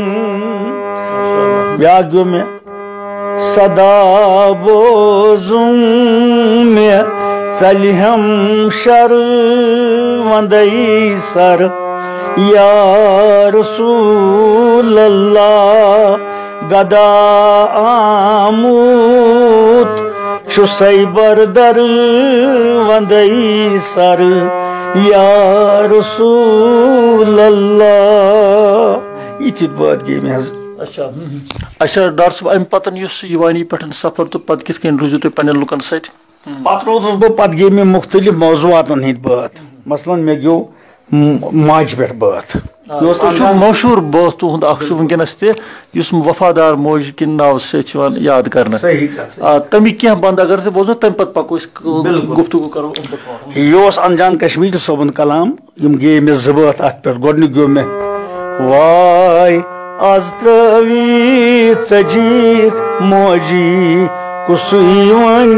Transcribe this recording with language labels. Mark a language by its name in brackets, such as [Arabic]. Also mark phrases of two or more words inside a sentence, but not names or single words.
[Kashmiri] بیاکھ گیوٚو مےٚ سدا بوزُم مےٚ ژَلہِ ہم شرمندَے سر [Arabic] یا رسول اللہ [Kashmiri] گدا آمُت چھُ سیبر درودَے سر [Arabic] یا رسول اللہ. [Kashmiri] یِتھۍ بٲتھ گٔے مےٚ حظ. اچھا ڈاکٹر صٲب امہِ پتہٕ یُس یِوانی پٮ۪ٹھ سفر تہٕ پتہٕ کِتھ کٔنۍ روٗزِو تُہۍ پننٮ۪ن لُکن سۭتۍ؟ پتہٕ روٗدُس بہٕ. پتہٕ گٔے مےٚ مُختٔلِف موضوٗعاتن ہٕنٛدۍ بٲتھ. مثلاً مےٚ گیوٚو ماج پہ بات مشہور بٲتھ تُہُنٛد اکھ چھُ وٕنکیٚنس تہِ یُس وفادار موج کِنۍ ناوٕ سۭتۍ چھُ یِوان یاد کرنہٕ تَمِکۍ کینٛہہ بند اگر ژٕ بوزو تَمہِ پتہٕ پکو أسۍ گفتگو کرو یہ اوس انجان کشمیری صٲبُن کلام یم گے مےٚ زٕ بٲتھ اتھ پٮ۪ٹھ گۄڈنیُک گیو مےٚ واے آز ترٛٲوی ژجیٖکھ موجی کُسُے وۄنۍ